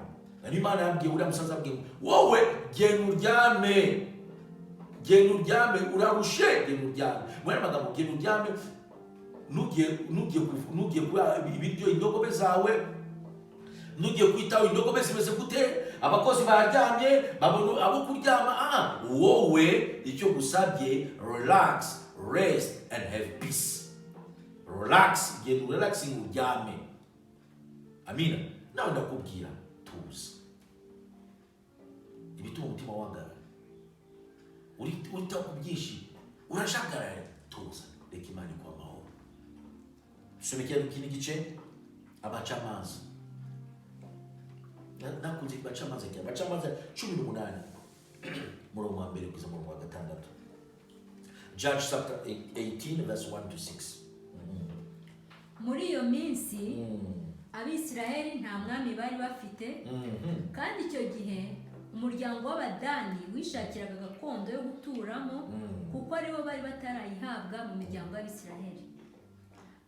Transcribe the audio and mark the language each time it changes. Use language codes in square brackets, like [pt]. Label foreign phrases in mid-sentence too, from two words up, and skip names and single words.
[rw] Na Imana yambwiye uriya musaza abwiye wowe genda uryame, urarushe, genda uryame. Mwene magambo genda uryame, nugiye kuba ibiryo indogobe zawe, nugiye kwitaho indogobe zimeze gute, abakozi baryamye, babona abo kuryama. Wowe icyo gusabye, [en] relax, rest and have peace. Relax, [rw] genda relaxing uryame. Amina. Nawe ndakubwira tuza. Ibituma umutima wangara, urita kubyinshi, urashagara, tuza. Reka Imana kwa amahoro. Tusomekera ikindi gice, abacamanza. Nakunze abacamanza cyane, abacamanza 18 murongo wa mbere kugeza murongo wa 6. [en] Judge chapter 18 verse 1 to 6. [rw] Muri iyo minsi Abisiraheli nta mwami bari bafite, kandi icyo gihe umuryango w'Abadani wishakiraga gakondo yo guturamo, kuko aribo bari batarayihabwa mu miryango y'Abisiraheli.